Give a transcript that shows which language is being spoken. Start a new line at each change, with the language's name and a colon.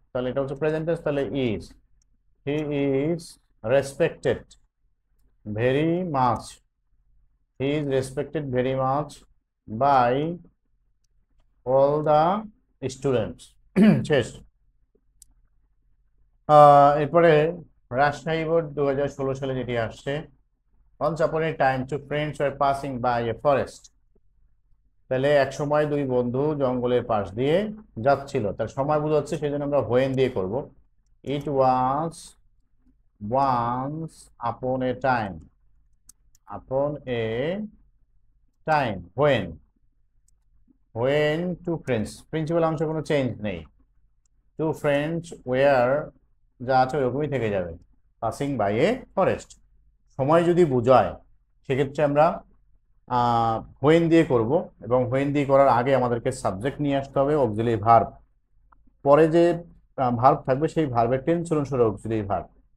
Bangla: তাহলে এটা হচ্ছে প্রেজেন্ট টেন্স, তাহলে is.
English: He is respected very much. He is respected very much by all the students.
Bangla: শেষ। এরপরে রাজশাহী বোর্ড 2016 সালে যেটি আসছে,
English: once upon a time two friends were passing by a forest।
Bangla: তাহলে এক সময় দুই বন্ধু জঙ্গলের পাশ দিয়ে যাচ্ছিল। তার সময় বোঝাচ্ছে, সেই জন্য আমরা when দিয়ে করব।
English: it was once upon a time, upon a time, when two friends,
Bangla: principal অংশে কোনো চেঞ্জ নেই।
English: two friends were,
Bangla: যা আছে ওরকমই থেকে যাবে,
English: Passing by a forest.
Bangla: সময় যদি বোঝায় সেক্ষেত্রে আমরা হোয়েন দিয়ে করব, এবং হোয়েন দিয়ে করার আগে আমাদেরকে সাবজেক্ট নিয়ে আসতে হবে, অক্সিলারি ভার্ব। পরে যে ভার্ব থাকবে সেই ভার্বের টেন্স অনুসারে অক্সিলারি ভার্ব।